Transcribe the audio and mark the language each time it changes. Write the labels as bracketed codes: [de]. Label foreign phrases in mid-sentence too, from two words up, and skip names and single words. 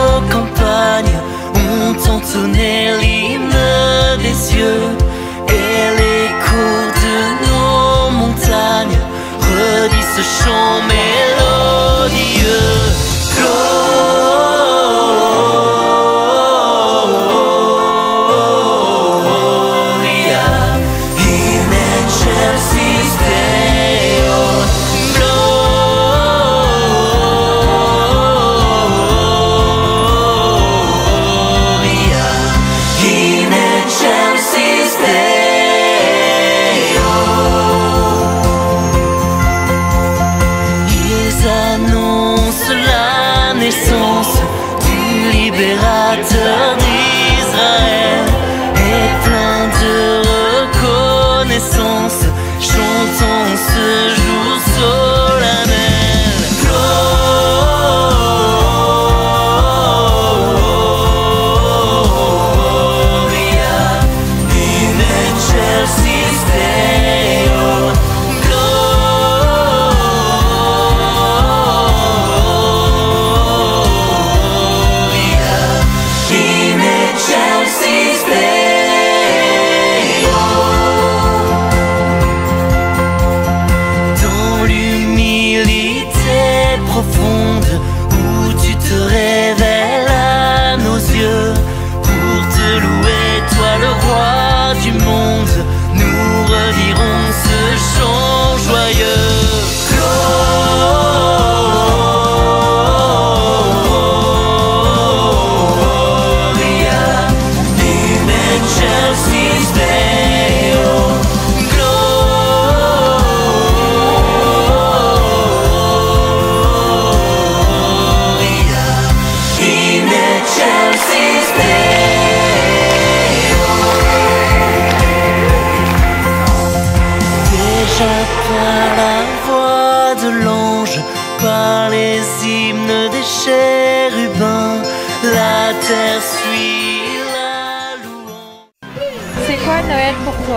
[fr] campagnes ont entonné l'hymne des cieux, et l'écho de nos montagnes redit ce chant mélodieux. [la] Gloria in excelsis Deo. Gloria in excelsis Deo. [fr] Ils annoncent la naissance du libérateur d'Israël, et plein de reconnaissance, chantons ce jour solennel. [la] Gloria in excelsis Deo. Gloria in excelsis Deo. [fr] Dans l'humilité profonde où tu te révèles à nos yeux, pour te louer, toi le roi du monde, nous redirons ce chant joyeux. [la] Gloria in excelsis Deo. Gloria in excelsis Deo. [fr] Déjà par la voix de l'ange, par les hymnes des chérubins, la terre suit la louange. C'est quoi Noël pour toi?